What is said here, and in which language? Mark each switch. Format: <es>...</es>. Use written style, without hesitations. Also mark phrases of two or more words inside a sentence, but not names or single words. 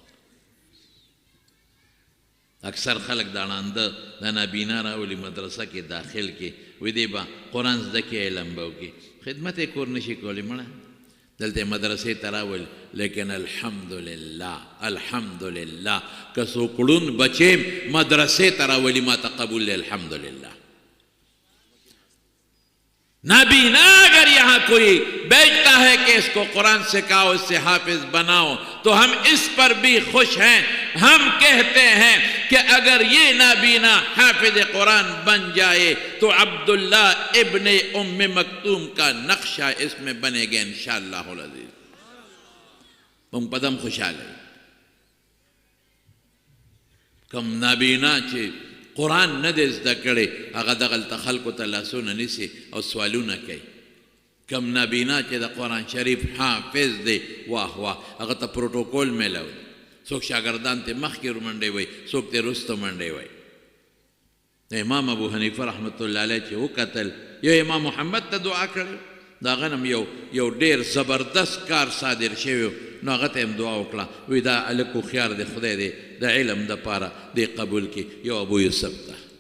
<ps>اکثر خلک دا ړانده دا نابینا راولي مدرسه کې داخل کې وی دی به قرآن زده کې علم به وکړي خدمت یې کور نه شي کولی مړه دلته مدرسې ته راول لیکن الحمدلله الحمدلله که څوک ړوند بچې مدرسې ته راولي ما ته قبول دی الحمدلله</ps> <ur>نابینا اگر یہاں کوئی بیچتا ہے کہ اس کو قرآن سکھاؤ اس سے حافظ بناؤ تو ہم اس پر بھی خوش ہیں ہم کہتے ہیں کہ اگر یہ نابینا حافظ قرآن بن جائے تو عبداللہ ابن ام مکتوم کا نقشہ اس میں بنے گا</ur> <ar>انشاءاللہ العزیز</ar> <ur>تم پدم خوشحال ہے</ur> <ps>کم نابینا چھے قرآن نه دی زده کړی هغه دغلته خلکو ته لاسونه نیسي او سوالونه کوي کم نابینا چې د قرآن شریف حافظ دی واه واه هغه ته پروتوکول میلاو دی څوک شاګردان ته مخکې منډی وایي څوک ته وروسته منډی وایي د امام ابو حنیفه</ps> <ar>رحمت الله علیه</ar> <ps>چې وکتل یو امام محمد ته دعا کړی د هغه نه یو ډېر زبردست کار صادر شوی نو هغه ته هم دعا وکړه وی دا هلک هوښیار دی خدای دی د علم دپاره دی قبول کړي یو ابو یوسف ته</ps>